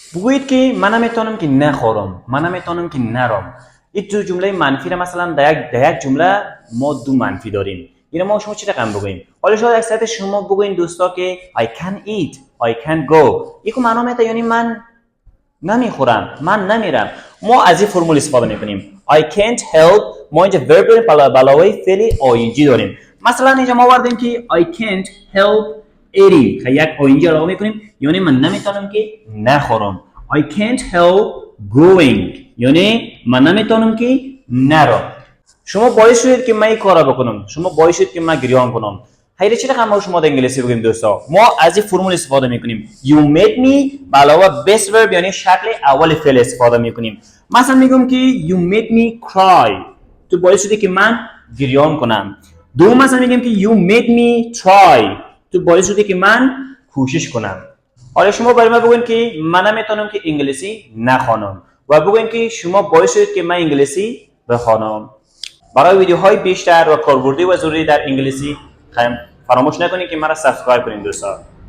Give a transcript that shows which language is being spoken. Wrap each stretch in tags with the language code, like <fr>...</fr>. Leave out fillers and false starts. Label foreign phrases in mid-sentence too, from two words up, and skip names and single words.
<fa>بگویید که من نمیتونم که نخورم، من نمیتونم که نرم. این دو جمله منفی را مثلا در یک جمله ما دو منفی داریم. یعنی ما شما چی رقم بگوییم؟ حالا شاید اکثریت شما بگویین دوستا که</fa> <en>I can eat, I can go.</en> <fa>این که معنا میده یعنی من نمیخورم، من نمیرم. ما از این فرمول استفاده میکنیم.</fa> <en>I can't help.</en> <fa>ما اینجا verb علاوه فعل ing داریم. مثلا اینجا ما آوردیم که</fa> <en>I can't help eating.</en> <fa>یک ing علاوه میکنیم یعنی من نمیتونم که نخورم.</fa> <en>I can't help going.</en> <fa>یعنی من نمیتونم که نرم. شما باعث شدید که من این کارا بکنم، شما باعث شدید که من گریان کنم. حیله چی رقم ما شما در انگلیسی بگیم دوستا؟ ما از این فرمول استفاده میکنیم.</fa> <en>You made me</en> <fa>به علاوه</fa> <en>best verb</en> <fa>یعنی شکل اول فعل استفاده میکنیم. مثلا میگم که</fa> <en>you made me cry.</en> <fa>تو باعث شدی که من گریان کنم. دوم مثلا میگم که</fa> <en>you made me try.</en> <fa>تو باعث شدی که من کوشش کنم. حالا شما برای من بگوین که من نمیتونم که انگلیسی نخوانم و بگوین که شما باعث شدید که من انگلیسی بخوانم. برای ویدیوهای بیشتر و کاربردی و ضروری در انگلیسی فراموش نکنید که مرا سابسکرایب کنید دوستان.</fa>